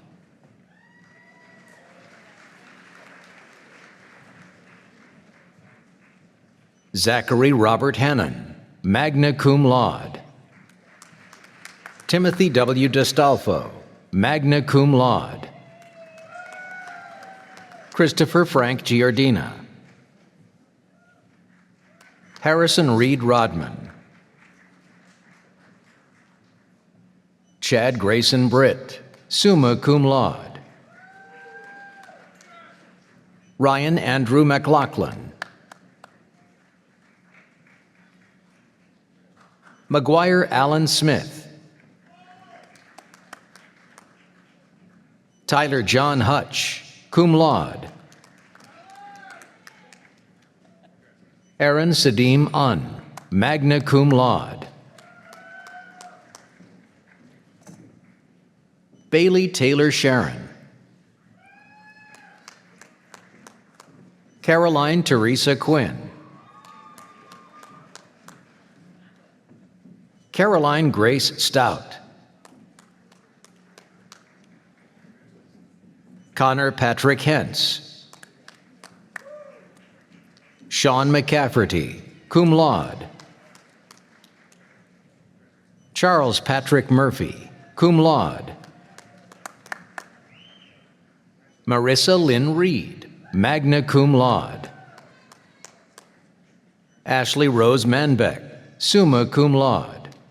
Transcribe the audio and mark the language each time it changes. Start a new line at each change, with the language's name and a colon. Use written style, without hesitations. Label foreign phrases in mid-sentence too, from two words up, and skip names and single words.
English: Zachary Robert Hannon,
Latin: magna cum laude.
English: Timothy W.
Latin: DeStalfo, magna cum laude.
English: Christopher Frank Giardina. Harrison Reed Rodman. Chad Grayson Britt,
Latin: summa cum laude.
English: Ryan Andrew McLaughlin. McGuire Allen Smith. Tyler John Hutch,
Latin: cum laude.
English: Aaron Sadim Un,
Latin: magna cum laude.
English: Bailey Taylor Sharon. Caroline Teresa Quinn. Caroline Grace Stout. Connor Patrick Hentz. Sean McCafferty,
Latin: cum laude.
English: Charles Patrick Murphy,
Latin: cum laude.
English: Marissa Lynn Reed,
Latin: magna cum laude.
English: Ashley Rose Manbeck,
Latin: summa cum laude.